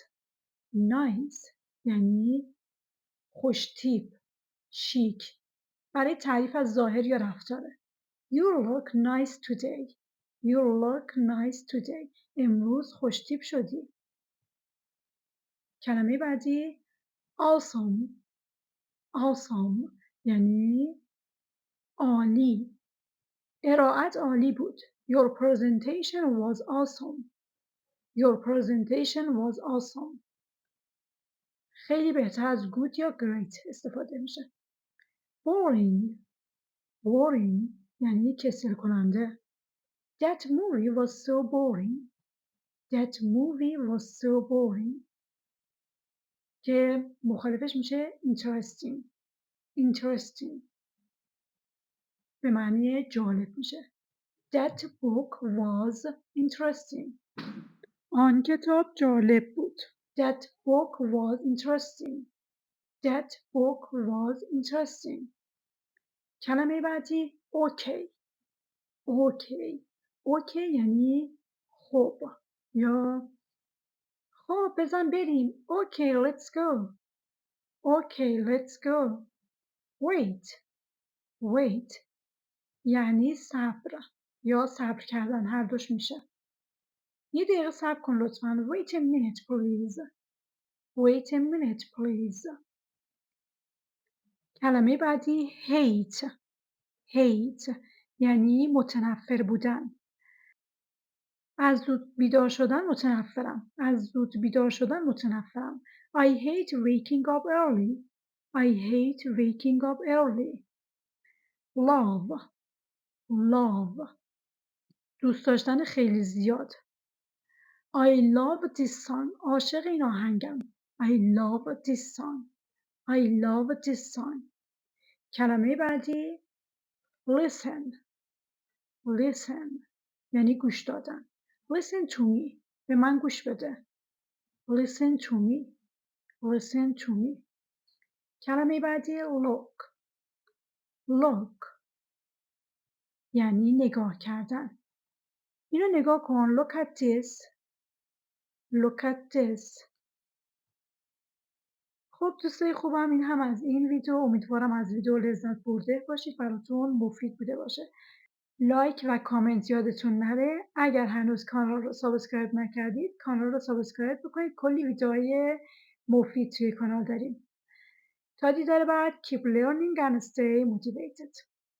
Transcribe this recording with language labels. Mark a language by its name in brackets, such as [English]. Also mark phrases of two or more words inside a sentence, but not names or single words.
[Persian] nice یعنی خوش‌تیپ، شیک. برای تعریف از ظاهر یا رفتاره. [English] You look nice today. You look nice today. [Persian] امروز خوش‌تیپ شدی. کلمه بعدی awesome. awesome یعنی عالی. ارائت عالی بود. [English] Your presentation was awesome. Your presentation was awesome. [Persian] خیلی بهتر از good یا great استفاده میشه. boring. boring یعنی کسل کننده. [English] That movie was so boring. That movie was so boring. [Persian] که مخالفش میشه interesting به معنی جالب میشه. [English] That book was interesting. [Persian] آن کتاب جالب بود. [English] That book was interesting. That book was interesting. [Persian] کلمه بعدی okay. Okay یعنی خب یا خب بزن بریم. [English] Okay let's go. Okay let's go. [Persian] Wait یعنی صبر یا صبر کردن، هر دوش میشه. یه دقیقه صبر کن لطفاً. [English] Wait a minute please. Wait a minute please. [Persian] کلمه بعدی hate یعنی متنفر بودن. از زود بیدار شدن متنفرم. [English] I hate waking up early. [Persian] Love دوست داشتن خیلی زیاد. [English] I love this song. [Persian] عاشق این آهنگم. [English] I love this song. [Persian] کلمه بعدی listen یعنی گوش دادن. [English] Listen to me. [Persian] به من گوش بده. [English] Listen to me. [Persian] کلمه بعدی look یعنی نگاه کردن. اینو نگاه کن. [English] Look at this. [Persian] خب دوستای خوبم، این هم از این ویدیو. امیدوارم از ویدیو لذت برده باشید، براتون مفید بوده باشه. لایک و کامنت یادتون نره. اگر هنوز کانال رو سابسکرایب نکردید کانال رو سابسکرایب بکنید. کلی ویدیوهای مفید توی کانال داریم. تا دیدار بعد [English] keep learning and stay motivated.